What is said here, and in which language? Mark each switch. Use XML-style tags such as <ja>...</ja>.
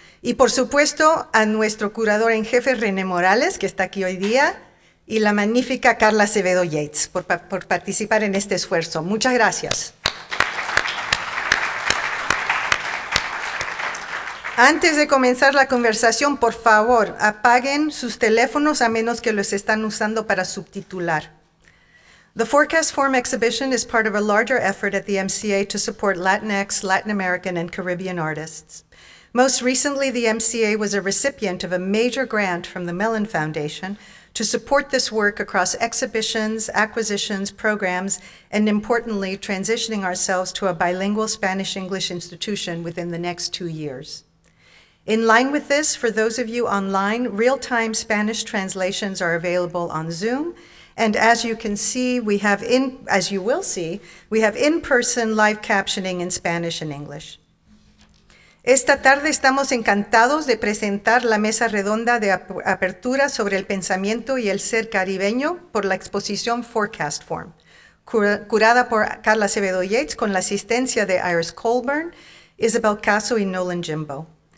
<es>Y por supuesto a nuestro curador en jefe René Morales, que está aquí hoy día, y la magnífica Carla Acevedo Yates por participar en este esfuerzo. Muchas gracias. Antes de comenzar la conversación, por favor, apaguen sus teléfonos a menos que los están usando para subtitular.</es> <en>The Forecast Form exhibition is part of a larger effort at the MCA to support Latinx, Latin American, and Caribbean artists. Most recently, the MCA was a recipient of a major grant from the Mellon Foundation to support this work across exhibitions, acquisitions, programs, and importantly, transitioning ourselves to a bilingual Spanish-English institution within the next 2 years. In line with this, for those of you online, real-time Spanish translations are available on Zoom. And as you can see, as you will see, we have in-person live captioning in Spanish and English.</en> <es>Esta tarde estamos encantados de presentar la mesa redonda de apertura sobre el pensamiento y el ser caribeño por la exposición Forecast Form, curada por Carla Acevedo Yates con la asistencia de Iris Colburn, Isabel Casso y Nolan Jimbo.</es>